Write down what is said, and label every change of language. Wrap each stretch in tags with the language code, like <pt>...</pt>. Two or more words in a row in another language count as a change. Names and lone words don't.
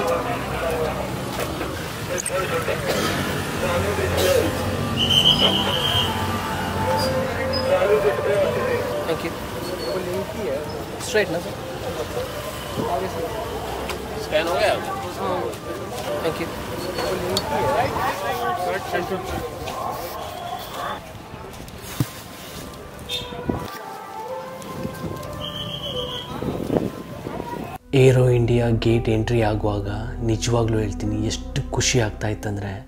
<en>thank you.</en> <hi>स्ट्रेट ना सर, स्कैन हो गया।</hi> <en>thank you.</en> <kn>ಏರೋ ಇಂಡಿಯಾ</kn> <en>gate entry</en> <kn>ಆಗುವಾಗ ನಿಜವಾಗ್ಲೂ ಹೇಳ್ತೀನಿ ಎಷ್ಟು ಖುಷಿ ಆಗ್ತಾ ಇತ್ತಂದರೆ,</kn>